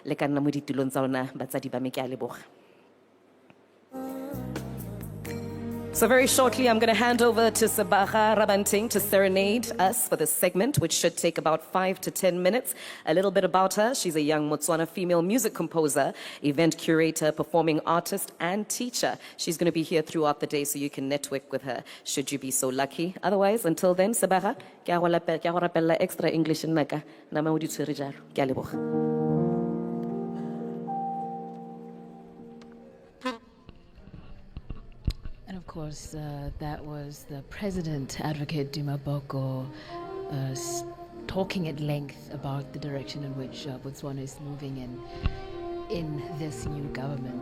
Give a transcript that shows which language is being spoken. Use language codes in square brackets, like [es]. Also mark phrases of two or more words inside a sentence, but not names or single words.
[en] So very shortly, I'm going to hand over to Sabaha Rabanting to serenade us for this segment, which should take about 5 to 10 minutes. A little bit about her. She's a young Botswana female music composer, event curator, performing artist, and teacher. She's going to be here throughout the day, so you can network with her, should you be so lucky. Otherwise, until then, [tn] Sabaha, ke a go rapella [en] extra English [tn] naka na ma o di tshwere jalo. Ke a leboga. [en] And of course, that was the President, Advocate Duma Boko, talking at length about the direction in which Botswana is moving in this new government.